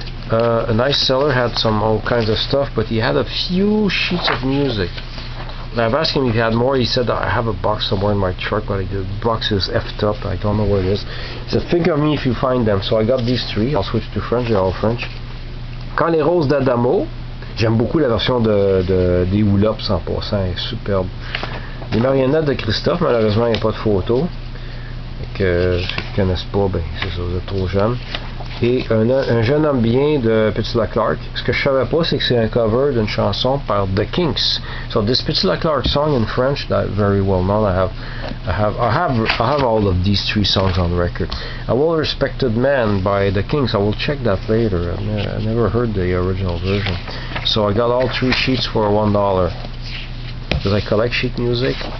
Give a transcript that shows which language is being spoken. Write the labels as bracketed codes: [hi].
[en] A nice seller had some all kinds of stuff, but he had a few sheets of music. And I've asked him if he had more. He said I have a box somewhere in my truck, but the box is effed up. I don't know where it is. He said think of me if you find them. So I got these 3. I'll switch to French. They're all French. Quand les roses d'Adamo. [fr] J'aime beaucoup la version des Oulops en passant. Elle est superbe. Les marionnettes de Christophe. Malheureusement, il n'y a pas de photo. Que ceux qui ne connaissent pas, ben c'est ça, vous êtes trop jeune. Et un jeune homme bien de Petit Clark. Ce que je savais pas, c'est que c'est un cover d'une chanson par The Kinks. [en] So this Petit Clark song in French, that very well known. I have all of these 3 songs on record. A Well Respected Man by The Kinks. I will check that later. I never heard the original version. So I got all 3 sheets for $1 because I collect sheet music.